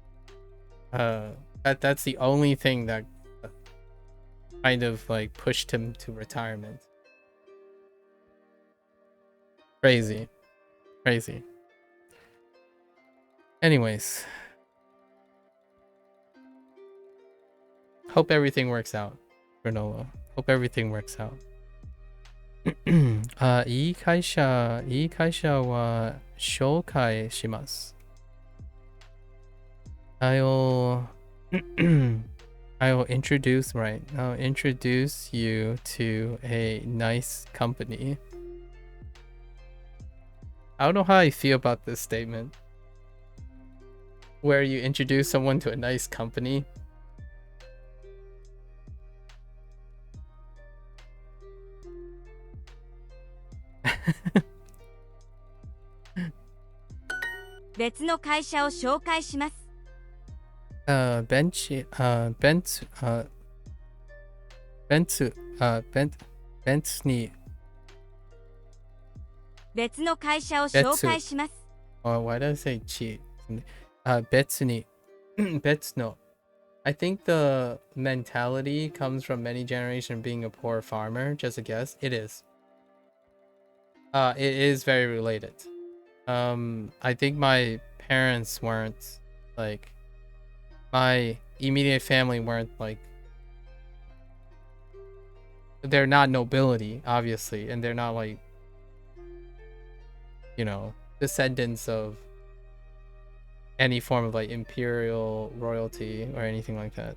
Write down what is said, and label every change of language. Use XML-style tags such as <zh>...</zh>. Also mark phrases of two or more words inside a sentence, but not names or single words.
<en>That's the only thing that kind of like pushed him to retirement. Crazy. Anyways, hope everything works out, Granola. Hope everything works out.</en> <ja>いい会社は紹介します。</ja> <en>I'll introduce you to a nice company. I don't know how I feel about this statement. Where you introduce someone to a nice company.</en> <ja>別の会社を紹介します. Bensu ni. 別の会社を紹介します.</ja> <en>Oh, why did I say chi?</en> <ja>別に. 別の.</ja> <en>I think the mentality comes from many generations being a poor farmer. Just a guess. It is. It is very related. I think my parents weren't like, my immediate family weren't like, they're not nobility, obviously, and they're not like, you know, descendants of any form of like imperial royalty or anything like that.</en>